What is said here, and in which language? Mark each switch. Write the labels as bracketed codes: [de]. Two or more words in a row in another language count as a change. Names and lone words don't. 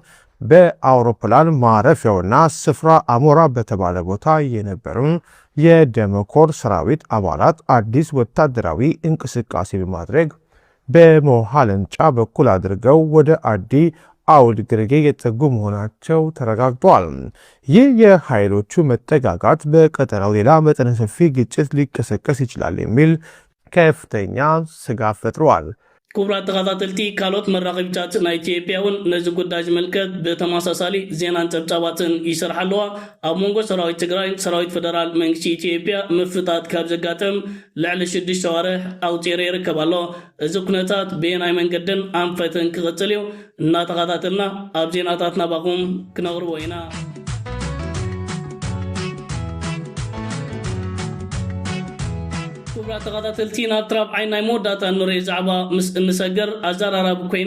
[am] በአውሮፕላን ማረፊያውና ስፍራ አሞራ በተባለ ቦታ የነበሩ የደመኮር ሰራዊት አባላት አዲስ ወታደራዊ እንቅስቃሴ በማድረግ በሞሃለንጫ በኩል አድርገው ወደ አዲ አውድ ግርጌ የተጠጉ መሆናቸው ተረጋግጧል። ይህ የኃይሎቹ መጠጋጋት በቀጠናው ሌላ መጠነ ሰፊ ግጭት ሊቀሰቀስ ይችላል የሚል ከፍተኛ ስጋት ፈጥሯል። [ti] ክቡራት ተኸታተልቲ ካልኦት መራኸቢታት ናይ ኢትዮጵያ እውን ነዚ ጉዳይ ዝምልከት ብተመሳሳሊ ዜናን ጸብጻባትን ይሰርሓ ኣለዋ። ኣብ መንጎ ሰራዊት ትግራይን ሰራዊት ፌደራል መንግስቲ ኢትዮጵያ ምፍጣት ካብ ዘጋጠም ልዕሊ 6 ወርሕ ኣውፂሩ ይርከብ ኣሎ። እዚ ኩነታት ብናይ መንገድን ኣንፈትን ክቕፅል እዩ እናተኸታተልና ኣብ ዜናታት ናባኹም ክነቕርቦ ኢና። ክቡራት ተኸታተልቲ ናብ ትራብዓይ ናይ መወዳእታ ንሪኦ ዛዕባ ምስ እንሰገር ኣዘራራቢ ኮይኑ